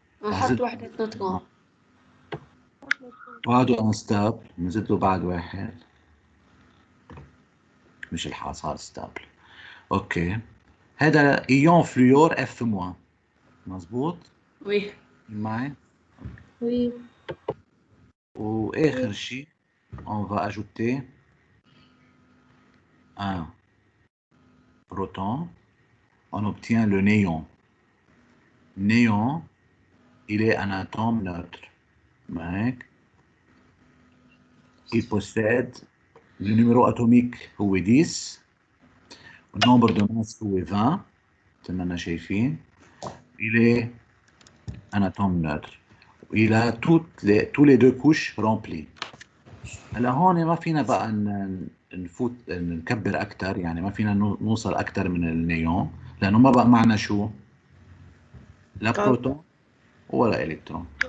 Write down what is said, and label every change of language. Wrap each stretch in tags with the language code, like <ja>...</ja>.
<ar>نحط وحدة نيوترون. بعده انستابل نزيد له بعد واحد. مش الحال صار ستابل. اوكي هذا ايون فلوور اف موان. مظبوط؟</ar> <fr>Oui.</fr> <ar>معي؟</ar> <fr>Oui.</fr> <ar>واخر شيء</ar> <fr>on va ajouter un proton. On obtient le néon. Néon, il est un atome neutre.</fr> <ar>معك؟</ar> <fr>Il possède le numéro atomique</fr> <ar>هو</ar> <fr>10. Le nombre de masse</fr> <ar>هو</ar> <fr>20.</fr> <ar>تمنا شايفين.</ar> <fr>Il est un atome neutre. Il a tous les deux couches remplies.</fr> <ar>هلا هون ما فينا بقى نفوت نكبر اكثر يعني ما فينا نوصل اكثر من النيون لانه ما بقى معنا شو؟ لا بروتون ولا الكترون.</ar>